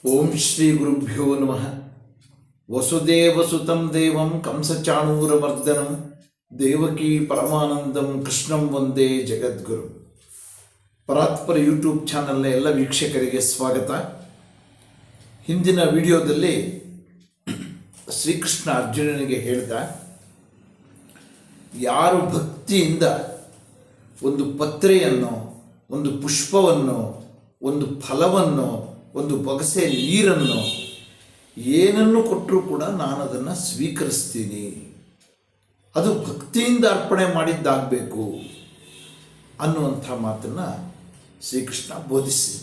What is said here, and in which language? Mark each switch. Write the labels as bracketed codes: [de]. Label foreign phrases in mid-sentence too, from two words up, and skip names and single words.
[sa] ಶ್ರೀ ಗುರುಭ್ಯೋ ನಮಃ. ವಸುದೇವಸುತಂ ದೇವಂ ಕಂಸಚಾಣೂರಮರ್ದನಂ ದೇವಕೀ ಪರಮಾನಂದಂ ಕೃಷ್ಣಂ ವಂದೇ ಜಗದ್ಗುರು. [kn] ಪರಾತ್ಪರ ಯೂಟ್ಯೂಬ್ ಚಾನಲ್ನ ಎಲ್ಲ ವೀಕ್ಷಕರಿಗೆ ಸ್ವಾಗತ. ಹಿಂದಿನ ವಿಡಿಯೋದಲ್ಲಿ ಶ್ರೀಕೃಷ್ಣ ಅರ್ಜುನನಿಗೆ ಹೇಳಿದ, ಯಾರು ಭಕ್ತಿಯಿಂದ ಒಂದು ಪತ್ರೆಯನ್ನು, ಒಂದು ಪುಷ್ಪವನ್ನು, ಒಂದು ಫಲವನ್ನು, ಒಂದು ಬೊಗಸೆ ನೀರನ್ನು, ಏನನ್ನು ಕೊಟ್ಟರೂ ಕೂಡ ನಾನು ಅದನ್ನು ಸ್ವೀಕರಿಸ್ತೀನಿ, ಅದು ಭಕ್ತಿಯಿಂದ ಅರ್ಪಣೆ ಮಾಡಿದ್ದಾಗಬೇಕು ಅನ್ನುವಂಥ ಮಾತನ್ನು ಶ್ರೀಕೃಷ್ಣ ಬೋಧಿಸಿದ್ದ.